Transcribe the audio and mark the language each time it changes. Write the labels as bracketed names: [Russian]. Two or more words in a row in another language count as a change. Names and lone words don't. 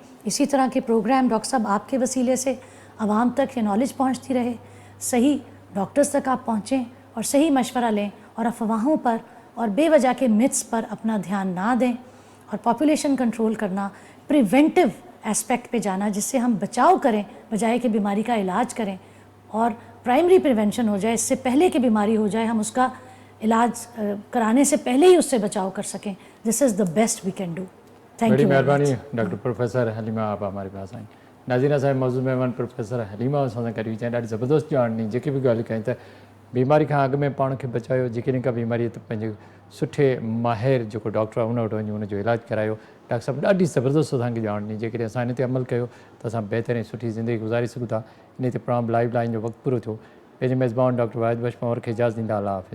[Urdu] اسی طرح کے پروگرام ڈاکٹر صاحب آپ کے وسیلے سے عوام تک یہ نالج پہنچتی رہے، صحیح ڈاکٹرز تک آپ پہنچیں اور صحیح مشورہ لیں، اور افواہوں پر اور بے وجہ کے متس پر اپنا دھیان نہ دیں، اور [English] population control [Urdu] کرنا، [English] preventive aspect [Urdu] پہ جانا جس سے ہم بچاؤ کریں بجائے کہ بیماری کا علاج کریں، اور [English] primary prevention [Urdu] ہو جائے، اس سے پہلے کہ بیماری ہو جائے ہم اس کا علاج کرانے سے پہلے ہی اس سے بچاؤ کر سکیں. [English] This is the best we can do. Thank [Urdu] بڑی [English] یو. [Urdu] مہربانی ڈاکٹر پروفیسر حلیمہ، آپ ہمارے پاس آئیں. [Sindhi] ناظرین صاحب، موضوع مہمان پروفیسر حلیمہ सां करी विया ॾाढी ज़बरदस्त ॼाण ॾिनी. जेकी बि ॻाल्हि कई त बीमारी खां अॻु में पाण खे बचायो, जेकॾहिं का बीमारी त पंहिंजे सुठे माहिर जेको डॉक्टर आहे उन वटि वञी उनजो इलाजु करायो. डॉक्टर साहिबु ॾाढी ज़बरदस्त असांखे ॼाण ॾिनी. जेकॾहिं असां इन ते अमल कयो त असां बहितरीन सुठी ज़िंदगी गुज़ारे सघूं था. इन ते प्रोग्राम लाइव लाइन जो वक़्तु पूरो थियो. पंहिंजे मेज़बान डॉक्टर वाहिद बशमोर खे इजाज़त ॾींदा.